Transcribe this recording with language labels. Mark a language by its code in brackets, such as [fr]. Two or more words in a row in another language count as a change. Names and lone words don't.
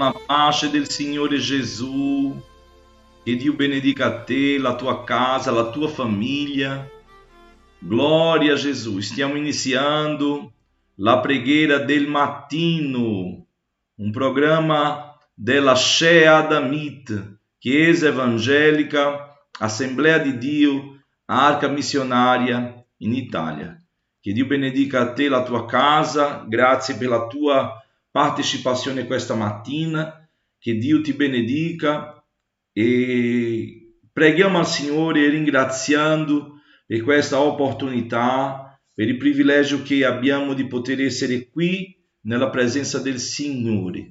[it] la pace del Signore Gesù, che Dio benedica te, la tua casa, la tua famiglia. [pt] Glória a Jesus. [it] Stiamo iniziando la preghiera del mattino, un programma della Shea Damit, Chiesa Evangelica, Assemblea di Dio, Arca Missionaria in Italia. Che Dio benedica a te, la tua casa, grazie per la tua partecipazione questa mattina, che Dio ti benedica e preghiamo al Signore ringraziando per questa opportunità, per il privilegio che abbiamo di poter essere qui nella presenza del Signore.